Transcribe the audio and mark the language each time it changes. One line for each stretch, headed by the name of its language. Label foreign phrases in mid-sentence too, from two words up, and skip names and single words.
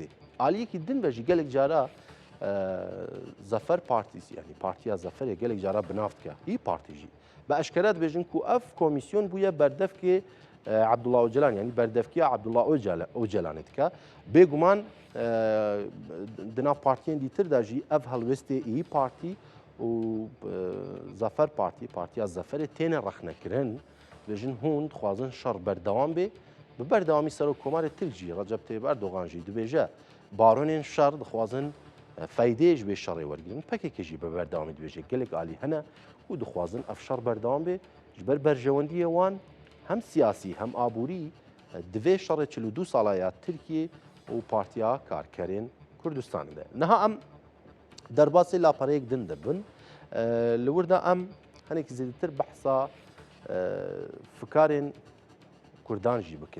Kurdish: Aliyekî din ve jî gelek cara Zafer Partîsî yani Partiya Zaferê gelek cara binav dike İYİ Partî jî be eşkere dibêjin ku ev komîsyon bûye berdevkê Abdullah Öcalan yani berdevkiya Abdullah Öcalanê dike. Bêguman di nav partiyên dîtir de jî ev helwestê İYİ Partî û Zafer Partî Partiya Zaferê têne rexnekirin dibêjin hûn dixwazin şer berdewam bê ببردوامی سەرۆکۆمارێک ترجی ڕەجەب تەیب ئەردۆغانژی دبێژە بارۆنێن شەڕ دخوازن فەیدەیەش بێ شەڕێ وەرگن پەکێکێژی بە بەرداوامی دبێژێ گەلێک عالی هەنە و دخوازن ئەف شەڕ بەردەوام بێ ji ber berjewendiyê wan hem siyasî hem aborî divê şerê 42 sala ya Tirkiye û Partiya Karkerên Kurdistanê de. Niha em derbasê lapereyek din dibin li wir de em hinekî zêdetir behsa fikarên Kurdan jî bikin.